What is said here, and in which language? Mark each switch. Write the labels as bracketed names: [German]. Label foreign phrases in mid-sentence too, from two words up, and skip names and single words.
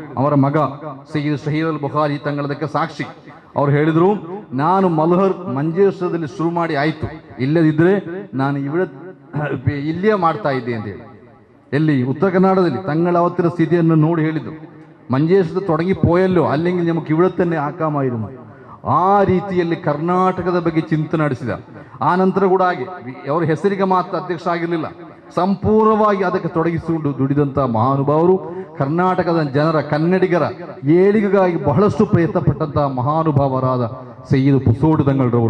[Kannada] ಅವರ ಮಗ ಸಯ್ಯಿದ್ ಶಹೀದ್ ಅಲ್ ಬುಖಾರಿ ತಂಗಳದಕ್ಕೆ ಸಾಕ್ಷಿ. ಅವ್ರು ಹೇಳಿದರು, ನಾನು ಮಲ್ಹರ್ ಮಂಜೇಶ್ವರದಲ್ಲಿ ಶುರು ಮಾಡಿ ಆಯಿತು, ಇಲ್ಲದಿದ್ದರೆ ನಾನು ಇಲ್ಲಿಯೇ ಮಾಡ್ತಾ ಇದ್ದೆ ಅಂತ ಹೇಳಿ. ಎಲ್ಲಿ? ಉತ್ತರ ಕನ್ನಡದಲ್ಲಿ. ತಂಗಳ ಅವತ್ತಿನ ಸ್ಥಿತಿಯನ್ನು ನೋಡಿ ಹೇಳಿದ್ದು, ಮಂಜೇಶ್ವರ [Malayalam] തുടങ്ങി പോയല്ലോ അല്ലെങ്കിൽ നമുക്ക് ഇവിടെ തന്നെ ആക്കാമായിരുന്നു. [Kannada] ಆ ರೀತಿಯಲ್ಲಿ ಕರ್ನಾಟಕದ ಬಗ್ಗೆ ಚಿಂತನೆ ನಡೆಸಿದ. ಆ ನಂತರ ಕೂಡ ಹಾಗೆ ಅವರ ಹೆಸರಿಗೆ ಮಾತ್ರ ಅಧ್ಯಕ್ಷ ಆಗಿರಲಿಲ್ಲ, ಸಂಪೂರ್ಣವಾಗಿ ಅದಕ್ಕೆ ತೊಡಗಿಸಿಕೊಂಡು ದುಡಿದಂಥ ಮಹಾನುಭಾವರು, ಕರ್ನಾಟಕದ ಜನರ ಕನ್ನಡಿಗರ ಏಳಿಗೆಗಾಗಿ ಬಹಳಷ್ಟು ಪ್ರಯತ್ನ ಪಟ್ಟಂತಹ ಮಹಾನುಭಾವರಾದ ಸಯ್ಯಿದ್ ಪುಸೋಡು ತಂಗಳರವರು.